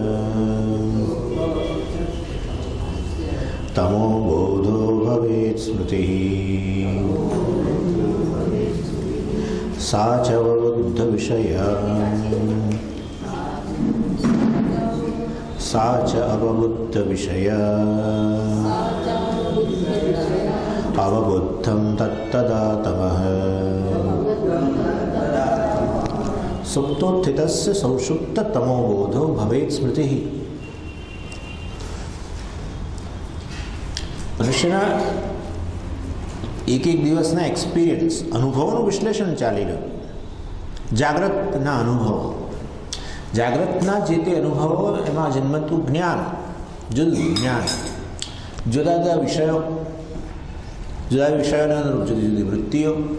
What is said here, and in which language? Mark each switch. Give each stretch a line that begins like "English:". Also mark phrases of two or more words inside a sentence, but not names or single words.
Sanskrit: तमो बोधो भवेत् स्मृतिः सा च अवबुद्धविषया सा च अवबुद्धविषया अवबुद्धं तत्तदा तमः। सुप्तोत्थितस्य सौषुप्त तमोबोधो भवेत् स्मृतिः।
Gujarati: મનુષ્યના એક દિવસના એક્સપિરિયન્સ અનુભવોનું વિશ્લેષણ ચાલી રહ્યું. જાગ્રતના અનુભવો, જાગ્રતના જે તે અનુભવો, એમાં જન્મતું જ્ઞાન, જુદું જ્ઞાન, જુદા જુદા વિષયો, જુદા વિષયોના અનુરૂપ જુદી જુદી વૃત્તિઓ,